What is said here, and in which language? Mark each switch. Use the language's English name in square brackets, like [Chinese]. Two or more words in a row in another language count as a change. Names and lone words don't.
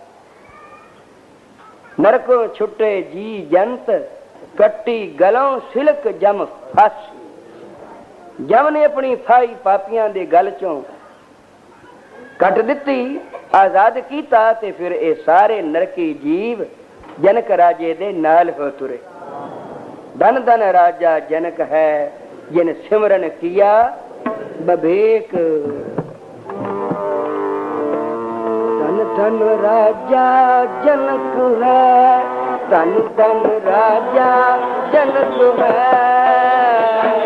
[Punjabi] ਨਰਕੋਂ ਛੁਟੇ ਜੀ ਜੰਤ, ਕੱਟੀ ਗਲੋਂ ਸਿਲਕ ਜਮ ਫਸ। ਜਮ ਨੇ ਆਪਣੀ ਫਾਹੀ ਪਾਪੀਆਂ ਦੇ ਗਲ ਚੋਂ ਕੱਟ ਦਿੱਤੀ, ਆਜ਼ਾਦ ਕੀਤਾ, ਤੇ ਫਿਰ ਇਹ ਸਾਰੇ ਨਰਕੀ ਜੀਵ ਜਨਕ ਰਾਜੇ ਦੇ ਨਾਲ ਹੋ ਤੁਰੇ। ਧੰਨ ਧੰਨ ਰਾਜਾ ਜਨਕ ਹੈ, ਜਿਨ ਸਿਮਰਨ ਕੀਆ ਬਿਬੇਕ। ਧੰਨ ਧੰਨ ਰਾਜਾ ਜਨਕ ਹੈ, ਧੰਨ ਧੰਨ ਰਾਜਾ ਜਨਕ ਹੈ।